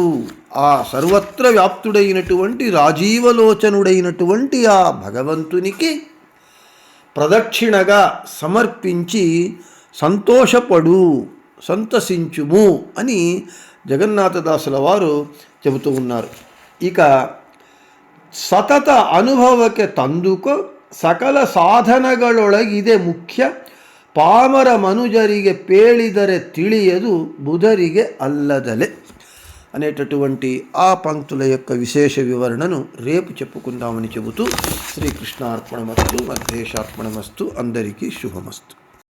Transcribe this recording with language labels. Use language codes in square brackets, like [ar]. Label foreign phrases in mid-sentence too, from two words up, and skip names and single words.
[te] ఆ సర్వత్ర వ్యాప్తుడైనటువంటి రాజీవలోచనుడైనటువంటి ఆ భగవంతునికి ప్రదక్షిణగా సమర్పించి సంతోషపడు, సంతసించుము అని జగన్నాథదాసుల వారు చెబుతూ ఉన్నారు. ఇక [kn] ಸತತ ಅನುಭವಕ್ಕೆ ತಂದುಕೊ ಸಕಲ ಸಾಧನಗಳೊಳಗಿದೆ ಮುಖ್ಯ, ಪಾಮರ ಮನುಜರಿಗೆ ಪೇಳಿದರೆ ತಿಳಿಯದು ಬುಧರಿಗೆ ಅಲ್ಲದಲೆ [te] అనేటటువంటి ఆ పంక్తుల యొక్క విశేష వివరణను రేపు చెప్పుకుందామని చెబుతూ శ్రీకృష్ణార్పణమస్తు, మధ్యేశార్పణమస్తు, అందరికీ శుభమస్తు.